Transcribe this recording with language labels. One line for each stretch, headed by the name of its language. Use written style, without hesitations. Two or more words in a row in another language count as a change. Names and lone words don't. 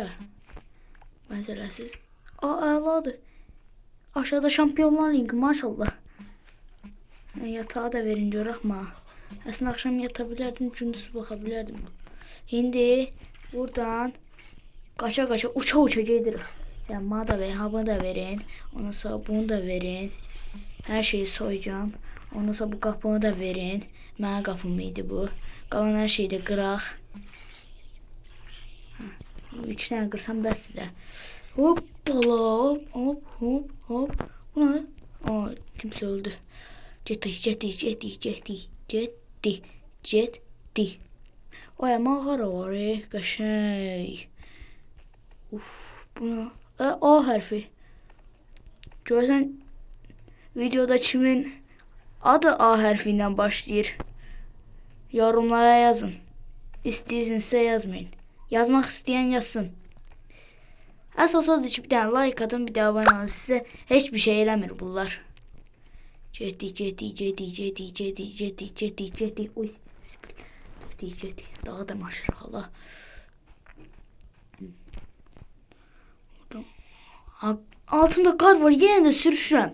Azerbaijani: Mənzərəsiz. Əladır. Aşağıda Şampiyonlar Ligi maşallah. Yatağı da verin görək ma. Əslində axşam yata bilərdim, gündüz baxa bilərdim. İndi buradan qaça uça gedirik.
Turkish: Yani bana da verin, bunu da verin. Ondan sonra bunu da verin. Her şeyi soyacağım. Ondan sonra bu kapını da verin.
Azerbaijani: Mənim qapım idi bu. Qalan her şeyi de qıraq. 3 tane qırsam bəsdir də.
Turkish: Hoppala. Hop. Bu ne?
Azerbaijani: Kimsə öldü. Getdi. Oya mağara var qəşəng.
Turkish: Bu ne? A harfi.
Azerbaijani: Görsən videoda kimin adı A harfiyle başlayır?
Turkish: Yorumlara yazın.
Azerbaijani: İstəyirsinizsə yazmayın. Yazmaq istəyən yazsın. Əsas odur ki
Turkish: bir tane like atın, bir de abone olun.
Azerbaijani: Size hiçbir şey eləmir bunlar. Getdi. Uy. Getdi. Daha da maşırıq Allah. Altında kar var. Yine de sürüşürəm.